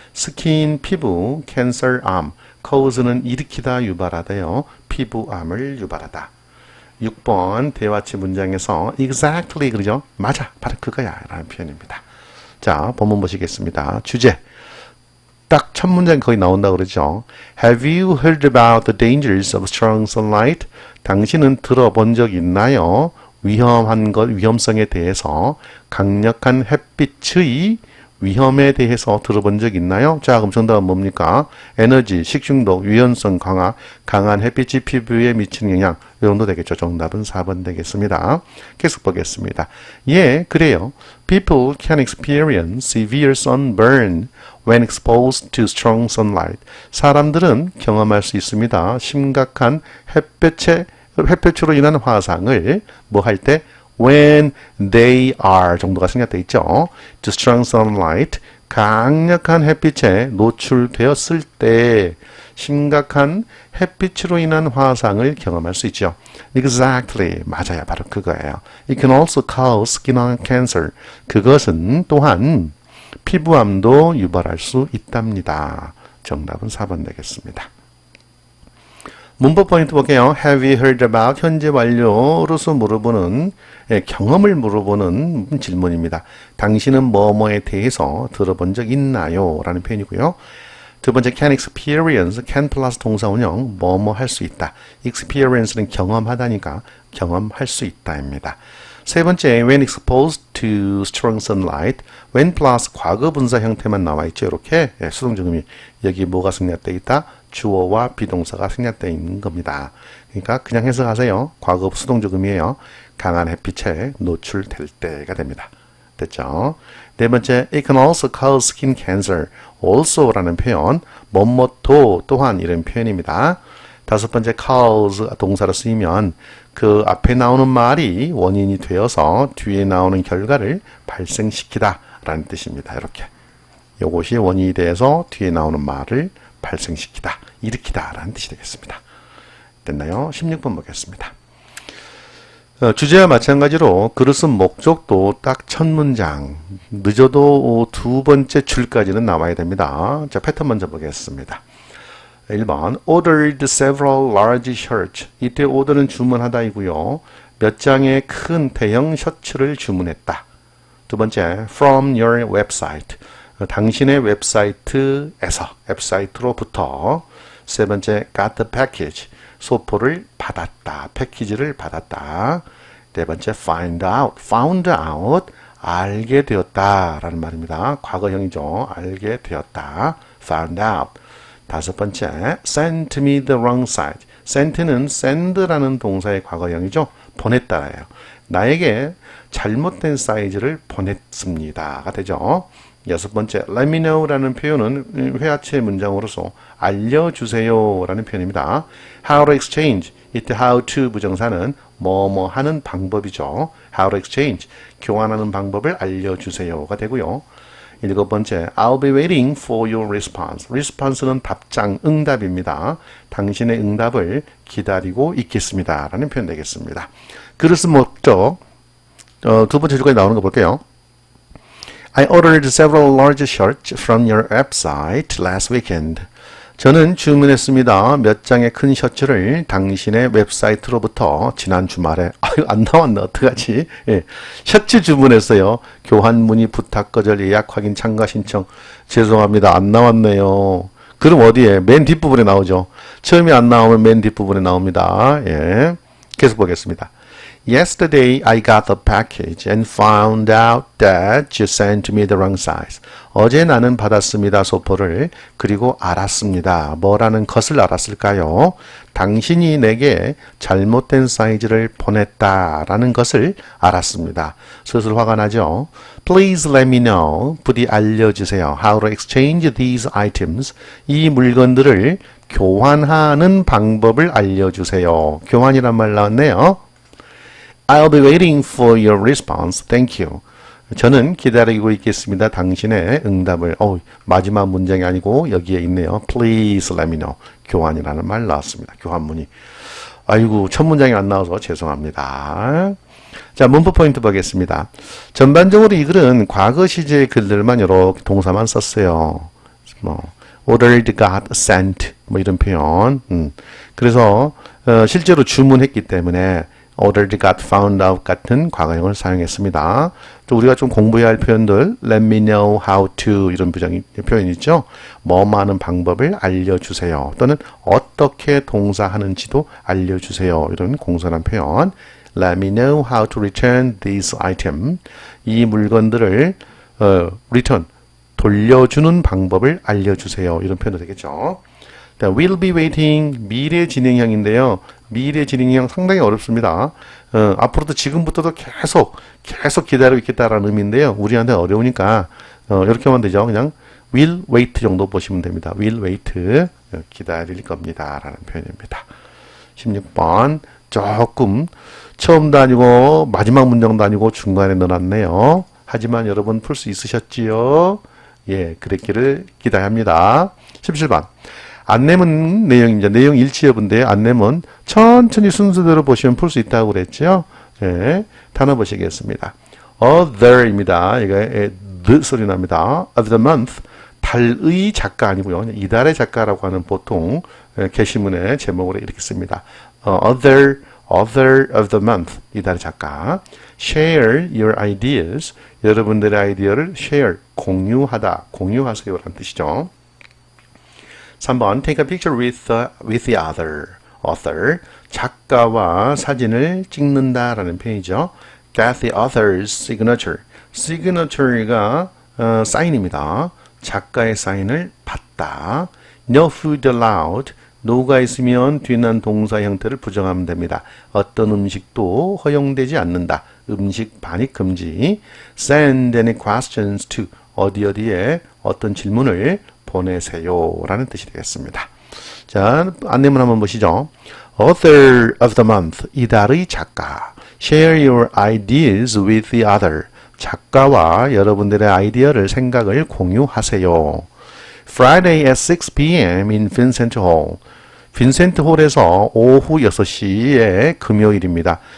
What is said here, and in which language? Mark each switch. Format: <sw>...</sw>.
<ko>skin 피부, cancer 암. cause는 일으키다 유발하다요. 피부암을 유발하다. 6번 대화치 문장에서 exactly 그러죠? 맞아, 바로 그거야 라는 표현입니다. 자, 본문 보시겠습니다. 주제 딱 첫 문장 거의 나온다고 그러죠.</ko> <en>Have you heard about the dangers of strong sunlight?</en> <ko>당신은 들어본 적 있나요? 위험한 것, 위험성에 대해서 강력한 햇빛의 위험에 대해서 들어본 적 있나요? 자, 그럼 정답은 뭡니까? 에너지, 식중독, 유연성 강화, 강한 햇빛이 피부에 미치는 영향. 이 정도 되겠죠. 정답은 4번 되겠습니다. 계속 보겠습니다. 예, 그래요.</ko> <en>People can experience severe sunburn when exposed to strong sunlight.</en> <ko>사람들은 경험할 수 있습니다. 심각한 햇볕으로 인한 화상을 뭐 할 때?</ko> <en>when they are</en> <ko>정도가 생략되어 있죠.</ko> <en>to strong sunlight,</en> <ko>강력한 햇빛에 노출되었을 때 심각한 햇빛으로 인한 화상을 경험할 수 있죠. Exactly. 맞아요. 바로 그거예요.</ko> <en>It can also cause skin cancer.</en> <ko>그것은 또한 피부암도 유발할 수 있답니다. 정답은 4번 되겠습니다. 문법 포인트 볼게요.</ko> <en>Have you heard about</en> <ko>현재 완료로서 물어보는 경험을 물어보는 질문입니다. 당신은 뭐뭐에 대해서 들어본 적 있나요? 라는 표현이고요. 두 번째</ko> <en>can experience,</en> <ko>can 플러스 동사원형 뭐뭐 할 수 있다. experience는 경험하다니까 경험할 수 있다입니다. 세 번째</ko> <en>when exposed to strong sunlight,</en> <ko>when 플러스 과거 분사 형태만 나와 있죠. 이렇게 수동적음이 여기 뭐가 생략되어 있다? 주어와 비동사가 생략되어 있는 겁니다. 그러니까 그냥 해석하세요. 과거 수동적음이에요. 강한 햇빛에 노출될 때가 됩니다. 됐죠? 네 번째,</ko> <en>it can also cause skin cancer.</en> <ko>also라는 표현, 뭐뭐도 또한 이런 표현입니다. 다섯 번째, cause 동사로 쓰이면 그 앞에 나오는 말이 원인이 되어서 뒤에 나오는 결과를 발생시키다 라는 뜻입니다. 이렇게. 이것이 원인이 돼서 뒤에 나오는 말을 발생시키다, 일으키다 라는 뜻이 되겠습니다. 됐나요? 16번 보겠습니다. 주제와 마찬가지로 그릇은 목적도 딱 첫 문장, 늦어도 두 번째 줄까지는 나와야 됩니다. 자, 패턴 먼저 보겠습니다.</ko> <en>1번 ordered several large shirts.</en> <ko>이때 order는 주문하다이고요. 몇 장의 큰 대형 셔츠를 주문했다. 두 번째</ko> <en>from your website.</en> <ko>당신의 웹사이트에서, 웹사이트로부터. 세 번째</ko> <en>got the package.</en> <ko>소포를 받았다, 패키지를 받았다. 네 번째</ko> <en>find out, found out,</en> <ko>알게 되었다 라는 말입니다. 과거형이죠. 알게 되었다,</ko> <en>found out.</en> <ko>다섯 번째</ko> <en>sent me the wrong size.</en> <ko>sent는 send라는 동사의 과거형이죠. 보냈다예요. 나에게 잘못된 사이즈를 보냈습니다가 되죠. 여섯 번째</ko> <en>let me know</en> <ko>라는 표현은 회화체 문장으로서 알려주세요 라는 표현입니다.</ko> <en>how to exchange,</en> <ko>이때 how to 부정사는 뭐뭐 하는 방법이죠.</ko> <en>how to exchange,</en> <ko>교환하는 방법을 알려주세요가 되고요. 일곱 번째</ko> <en>I'll be waiting for your response.</en> <ko>response는 답장, 응답입니다. 당신의 응답을 기다리고 있겠습니다 라는 표현 되겠습니다. 그릇은 목적, 두 번째 줄까지 나오는 거 볼게요.</ko> <en>I ordered several large shirts from your website last weekend.</en> <ko>저는 주문했습니다. 몇 장의 큰 셔츠를 당신의 웹사이트로부터 지난 주말에. 아유, 안 나왔네. 어떡하지? 예. 셔츠 주문했어요. 교환 문의 부탁 거절 예약 확인 참가 신청. 죄송합니다. 안 나왔네요. 그럼 어디에? 맨 뒷부분에 나오죠. 처음에 안 나오면 맨 뒷부분에 나옵니다. 예. 계속 보겠습니다.</ko> <en>Yesterday I got the package and found out that you sent me the wrong size.</en> <ko>어제 나는 받았습니다. 소포를. 그리고 알았습니다. 뭐라는 것을 알았을까요? 당신이 내게 잘못된 사이즈를 보냈다라는 것을 알았습니다. 슬슬 화가 나죠?</ko> <en>Please let me know.</en> <ko>부디 알려주세요.</ko> <en>How to exchange these items.</en> <ko>이 물건들을 교환하는 방법을 알려주세요. 교환이란 말 나왔네요.</ko> <en>I'll be waiting for your response. Thank you.</en> <ko>저는 기다리고 있겠습니다. 당신의 응답을. 마지막 문장이 아니고 여기에 있네요.</ko> <en>Please let me know.</en> <ko>교환이라는 말 나왔습니다. 교환 문의. 아이고, 첫 문장이 안 나와서 죄송합니다. 자, 문법 포인트 보겠습니다. 전반적으로 이 글은 과거 시제의 글들만 이렇게 동사만 썼어요. ordered, got, sent 뭐 이런 표현. 그래서 실제로 주문했기 때문에 ordered, got, found out 같은 과거형을 사용했습니다. 또 우리가 좀 공부해야 할 표현들</ko> <en>let me know how to</en> <ko>이런 표현 있죠. 뭐뭐 하는 방법을 알려주세요. 또는 어떻게 동사하는지도 알려주세요. 이런 공손한 표현</ko> <en>let me know how to return this item.</en> <ko>이 물건들을 return, 돌려주는 방법을 알려주세요. 이런 표현도 되겠죠.</ko> <en>will be waiting,</en> <ko>미래 진행형인데요. 미래 진행형 상당히 어렵습니다. 앞으로도 지금부터도 계속 기다리고 있겠다라는 의미인데요. 우리한테 어려우니까 이렇게 하면 되죠. 그냥</ko> <en>will wait</en> <ko>정도 보시면 됩니다.</ko> <en>will wait,</en> <ko>기다릴 겁니다 라는 표현입니다. 16번 조금 처음도 아니고 마지막 문장도 아니고 중간에 넣어놨네요. 하지만 여러분 풀 수 있으셨지요? 예, 그랬기를 기대합니다. 17번. 안내문 내용입니다. 내용 일치 여부인데 안내문 천천히 순서대로 보시면 풀 수 있다고 그랬죠? 예, 단어 보시겠습니다. Other입니다. 이게 the 소리 납니다.</ko> <en>Of the month.</en> <ko>달의 작가 아니고요. 이달의 작가라고 하는 보통 게시문의 제목으로 이렇게 씁니다.</ko> <en>Author of the month.</en> <ko>이달의 작가.</ko> <en>Share your ideas.</en> <ko>여러분들의 아이디어를 share, 공유하다, 공유하세요 라는 뜻이죠.</ko> <en>3번 Take a picture with the author.</en> <ko>작가와 사진을 찍는다 라는 표현이죠.</ko> <en>Get the author's signature. signature가 사인입니다.</en> <ko>작가의 사인을 받다.</ko> <en>No food allowed.</en> <ko>no가 있으면 뒤난 동사 형태를 부정하면 됩니다. 어떤 음식도 허용되지 않는다. 음식 반입 금지.</ko> <en>Send any questions to.</en> <ko>어디에 어떤 질문을 보내세요 라는 뜻이 되겠습니다. 자, 안내문 한번 보시죠.</ko> <en>Author of the month.</en> <ko>이달의 작가.</ko> <en>Share your ideas with the other.</en> <ko>작가와 여러분들의 아이디어를 생각을 공유하세요.</ko> <en>Friday at 6 p.m. in Vincent Hall.</en> <ko>빈센트 홀에서 오후 6시에 금요일입니다.</ko>